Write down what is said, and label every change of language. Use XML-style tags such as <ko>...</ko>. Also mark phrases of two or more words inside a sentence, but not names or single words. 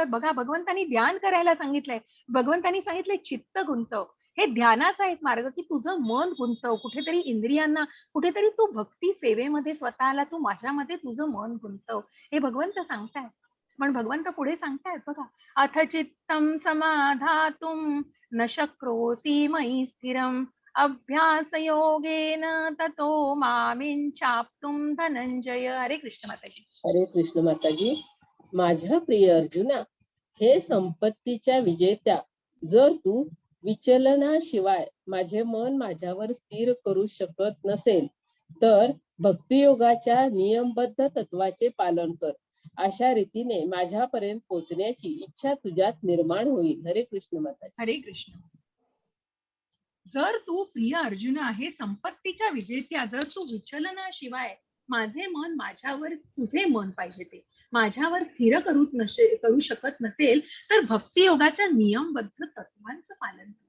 <mr>बघा भगवंतांनी ध्यान करायला सांगितलंय. भगवंतांनी सांगितलंय चित्त गुंतव. हे ध्यानाचा एक मार्ग, की तुझं मन गुंतव कुठेतरी इंद्रियांना, कुठेतरी तू भक्ती सेवेमध्ये स्वतःला तू माझ्यामध्ये तुझं मन गुंतव. हे भगवंत सांगतायत. पण भगवंत पुढे सांगतायत बघा,</mr> <sa>अथ चित्तम समाधातुम न शक्रोसी मयि स्थिरम अभ्यासयोगेन ततो मामिंचाप्तुम धनंजय.</sa> <mr>हरे कृष्ण माताजी. हरे कृष्ण माताजी. माझ्या प्रिय अर्जुना, हे संपत्तीच्या विजेत्या, जर तू विचलनाशिवाय माझे मन माझ्यावर स्थिर करू शकत नसेल तर भक्तियोगाच्या नियमबद्ध तत्वाचे पालन कर. अशा रीतीने माझ्यापर्यंत पोहोचण्याची इच्छा तुझ्यात निर्माण होईल. हरे कृष्ण माताजी. हरे कृष्ण. जर तू प्रिय अर्जुन आहे, संपत्तीच्या विजेत्या, जर तू विचलनाशिवाय माझे मन माझ्यावर, तुझे मन पाहिजे ते माझ्यावर स्थिर करू शकत नसेल तर भक्तियोगाच्या नियमबद्ध तत्वांचं पालन कर.</mr>